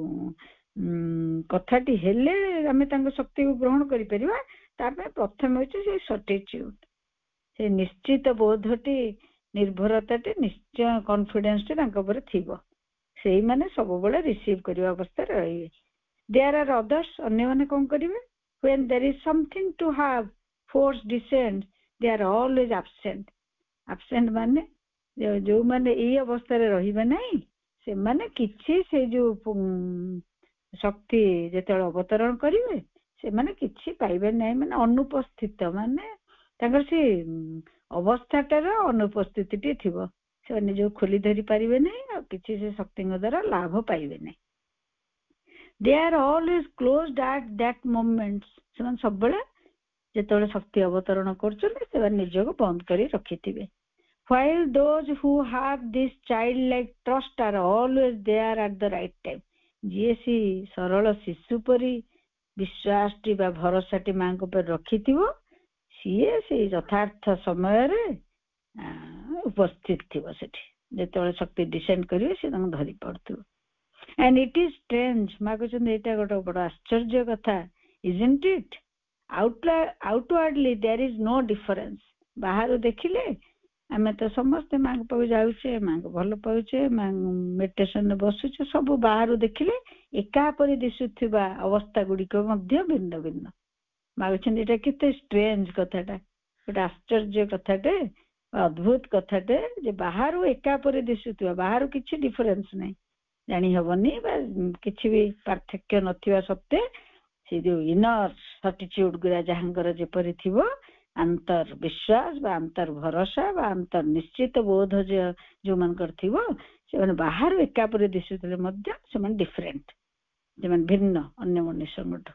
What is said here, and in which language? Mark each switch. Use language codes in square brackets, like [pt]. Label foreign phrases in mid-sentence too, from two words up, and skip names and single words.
[or] ଯୋଉ କଥାଟି ହେଲେ ଆମେ ତାଙ୍କ ଶକ୍ତିକୁ ଗ୍ରହଣ କରିପାରିବା, ତା ପାଇଁ ପ୍ରଥମେ ହଉଛି ସେ ସର୍ଟିଚ୍ୟୁଡ, ସେ ନିଶ୍ଚିତ ବୋଧଟି, ନିର୍ଭରତାଟି, ନିଶ୍ଚୟ କନଫିଡେନ୍ସଟି ତାଙ୍କ ଉପରେ ଥିବ। ସେଇମାନେ ସବୁବେଳେ ରିସିଭ୍ କରିବା ଅବସ୍ଥାରେ ରହିବେ। [en] there are others, [or] ଅନ୍ୟମାନେ କଣ କରିବେ? [en] when there is something to have, force descends, they are always absent. [or] absent ମାନେ ଯୋଉମାନେ ଏଇ ଅବସ୍ଥାରେ ରହିବେ ନାହିଁ, ସେମାନେ କିଛି ସେ ଯୋଉ ଶକ୍ତି ଯେତେବେଳେ ଅବତରଣ କରିବେ, ସେମାନେ କିଛି ପାଇବେ ନାହିଁ, ମାନେ ଅନୁପସ୍ଥିତ, ମାନେ ତାଙ୍କର ସେ ଅବସ୍ଥାଟାର ଅନୁପସ୍ଥିତିଟି ଥିବ, ସେମାନେ ନିଜକୁ ଖୋଲି ଧରି ପାରିବେ ନାହିଁ, ଆଉ କିଛି ସେ ଶକ୍ତିଙ୍କ ଦ୍ୱାରା ଲାଭ ପାଇବେ ନାହିଁ। [en] they are always closed at that moment, [or] ସେମାନେ ସବୁବେଳେ ଯେତେବେଳେ ଶକ୍ତି ଅବତରଣ କରୁଛନ୍ତି ସେମାନେ ନିଜକୁ ବନ୍ଦ କରି ରଖିଥିବେ। [en] while those who have this childlike trust are always there at the right time, [or] ଯିଏ ସେ ସରଳ ଶିଶୁ ପରି ବିଶ୍ୱାସଟି ବା ଭରସାଟି ମାଙ୍କ ଉପରେ ରଖିଥିବ, ସିଏ ସେଇ ଯଥାର୍ଥ ସମୟରେ ଉପସ୍ଥିତ ଥିବ ସେଠି, ଯେତେବେଳେ ଶକ୍ତି ଡିସେଣ୍ଡ କରିବେ ସେ ତାଙ୍କୁ ଧରି ପଡୁଥିବ। [en] and it is strange, [or] ମା କହୁଛନ୍ତି ଏଇଟା ଗୋଟେ ବଡ ଆଶ୍ଚର୍ଯ୍ୟ କଥା, [en] isn't it? outwardly there is no difference, [or] ବାହାରୁ ଦେଖିଲେ ଆମେ ତ ସମସ୍ତେ ମାଙ୍କ ପାଖକୁ ଯାଉଛେ, ମାଙ୍କୁ ଭଲ ପାଉଛେ, ମେଡିଟେସନରେ ବସୁଛେ, ସବୁ ବାହାରୁ ଦେଖିଲେ ଏକା ପରି ଦିଶୁଥିବା ଅବସ୍ଥା ଗୁଡିକ ମଧ୍ୟ ଭିନ୍ନ ଭିନ୍ନ। ମା କହୁଛନ୍ତି ଏଇଟା କେତେ ଷ୍ଟ୍ରେଞ୍ଜ କଥାଟା, ଗୋଟେ ଆଶ୍ଚର୍ଯ୍ୟ କଥାଟେ, ଅଦ୍ଭୁତ କଥାଟେ, ଯେ ବାହାରୁ ଏକା ପରି ଦିଶୁଥିବା, ବାହାରୁ କିଛି ଡିଫରେନ୍ସ ନାହିଁ, ଜାଣି ହବନି ବା କିଛି ବି ପାର୍ଥକ୍ୟ ନଥିବା ସତ୍ତ୍ୱେ ସେ ଯୋଉ [en] inner certitude [or] ଗୁଡା ଯାହାଙ୍କର ଯେପରି ଥିବ, ଆନ୍ତର ବିଶ୍ୱାସ ବା ଆନ୍ତର ଭରସା ବା ଆନ୍ତର ନିଶ୍ଚିତ ବୋଧ ଯୋଉମାନଙ୍କର ଥିବ, ସେମାନେ ବାହାରୁ ଏକା ପରି ଦିଶୁଥିଲେ ମଧ୍ୟ ସେମାନେ ଡିଫରେଣ୍ଟ, ସେମାନେ ଭିନ୍ନ ଅନ୍ୟ ମନୁଷ୍ୟଙ୍କଠୁ।